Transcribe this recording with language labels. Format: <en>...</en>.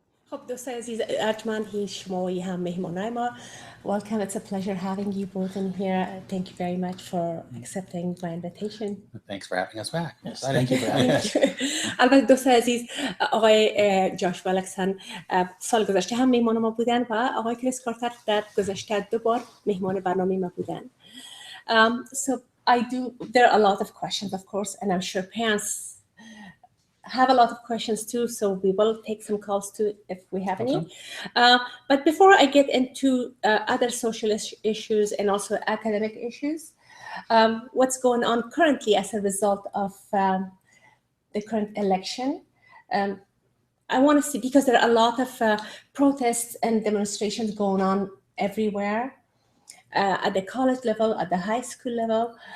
<fa>خب دوستان عزیز، ارجمند شما هم مهمانای ما.</fa> <en>Welcome, it's a pleasure having you both in here. Thank you very much for accepting my invitation. Thanks for having us back. Yes, thank you for having us.</en> <fa>البته دوستان عزیز، آقای جاش ولکسن سال گذشته هم مهمان ما بودن و آقای کریس کارتر در گذشته 2 بار مهمان برنامه ما بودن.</fa> <en>So there are a lot of questions, of course, and I'm sure parents have a lot of questions too, so we will take some calls too if we have any. But before I get into other social issues and also academic issues, what's going on currently as a result of the current election, I want to see, because there are a lot of protests and demonstrations going on everywhere, at the college level, at the high school level.</en>